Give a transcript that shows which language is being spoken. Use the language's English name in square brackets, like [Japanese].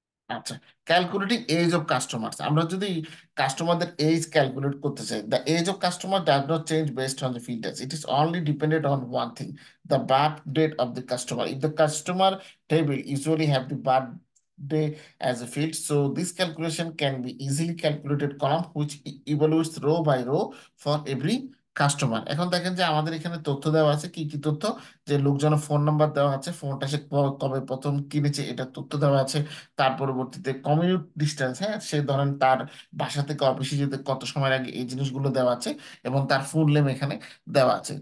[English] আচ্ছা, calculating age of customers, [Bangla] আমরা যদি কাস্টমারদের এজ ক্যালকুলেট করতে চাই, [English] The age of customer does not change based on the filters, it is only dependent on one thing, the birth date of the customer. If the customer table usually have the birthday as a field, so this calculation can be easily calculated column which evaluates row by row for every customer. [Bangla] এখন দেখেন যে আমাদের এখানে তথ্য দেওয়া আছে, কি কি তথ্য, যে লোকজনের ফোন নাম্বার দেওয়া আছে, ফোনটা সে কবে প্রথম কিনেছে এটা তথ্য দেওয়া আছে, তার পরবর্তীতে কমিউট ডিস্টেন্স, হ্যাঁ সে ধরেন তার বাসা থেকে অফিসে যেতে কত সময় আগে, এই জিনিসগুলো দেওয়া আছে, এবং তার ফুল নেম এখানে দেওয়া আছে।